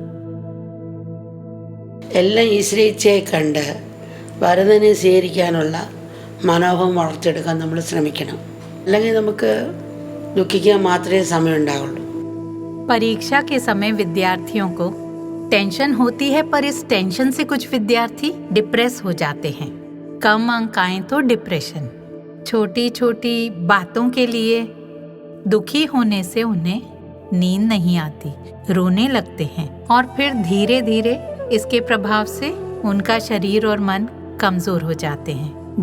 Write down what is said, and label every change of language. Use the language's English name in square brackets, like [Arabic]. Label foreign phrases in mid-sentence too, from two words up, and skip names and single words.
[Malayalam] എല്ലാം ഈശ്വരേച്ഛയെ കണ്ട് വരദനെ സ്വീകരിക്കാനുള്ള മനോഭാവം വളർത്തിയെടുക്കാൻ നമ്മൾ ശ്രമിക്കണം. അല്ലെങ്കിൽ നമുക്ക് ദുഃഖിക്കാൻ മാത്രമേ സമയമുണ്ടാവുള്ളൂ. [Hindi] परीक्षा के समय विद्यार्थियों को टेंशन होती है, पर इस टेंशन से कुछ विद्यार्थी डिप्रेस हो जाते हैं। कम अंक आए तो डिप्रेशन, छोटी छोटी बातों के लिए दुखी होने से उन्हें नींद नहीं आती, रोने लगते हैं और फिर धीरे धीरे इसके प्रभाव से उनका शरीर और मन कमजोर हो जाते हैं।